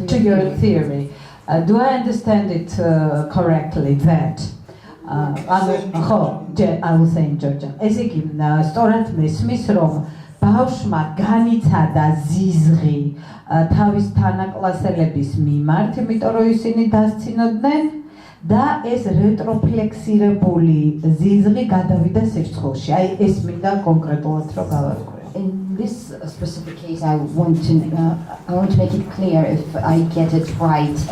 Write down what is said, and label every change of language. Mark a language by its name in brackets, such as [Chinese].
[English] to your theory, do I understand it correctly that I will say in Georgia. [Georgian] ეს იგი სწორად მესმის, რომ ბავშვმა განიცადა ზიზღი თავის თანაკლასელების მიმართ, იმიტომ რომ ისინი დასცინოდნენ და ეს რეტროფლექსირებული ზიზღი გადავიდა სირცხვილში. აი ეს მინდა კონკრეტულად რომ გავარკვიო. [English] In this specific case, I want to make it clear if I get it right.